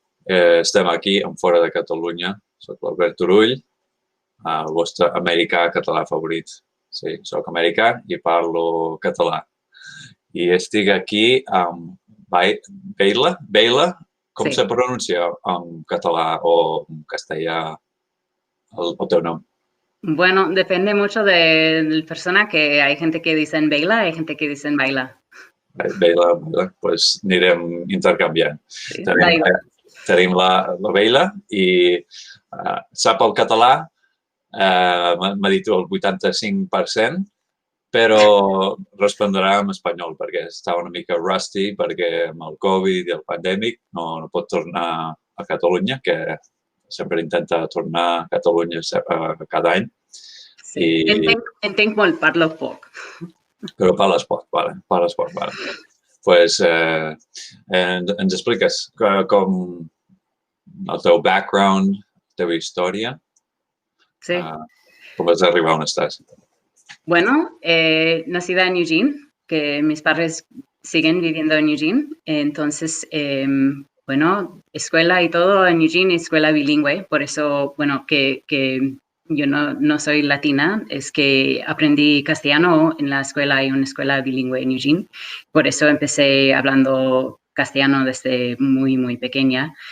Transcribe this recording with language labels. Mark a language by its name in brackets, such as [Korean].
[Catalan] Estem aquí, en fora de Catalunya. Soc l'Albert Turull, el vostre americà català favorit. Sí, soc americà i parlo català. I estic aquí amb Beila. Com se pronuncia en català o en castellà el teu nom? [Spanish] Bueno, depende mucho de la persona, que hay gente que dicen Beila, hay gente que dicen Baila. [Catalan] Beila, pues anirem intercanviant. Sí, tenim la Beila i sap el català, m'ha dit el 85%, però respondrà en espanyol perquè està una mica rusty, perquè amb el Covid i el pandèmic no pot tornar a Catalunya, que sempre intenta tornar a Catalunya cada any. Sí, entenc molt, parlo poc. Però parles poc, vale. Pues ens expliques com el teu background, la teva història, com vas arribar on estàs. [Spanish] Bueno, nacida en Eugene, que mis padres siguen viviendo en Eugene, entonces, bueno, escuela y todo en Eugene, escuela bilingüe, por eso, bueno, que yo no soy latina, es que aprendí castellano en la escuela, hay una escuela bilingüe en Eugene, por eso empecé hablando castellano desde muy, muy pequeña.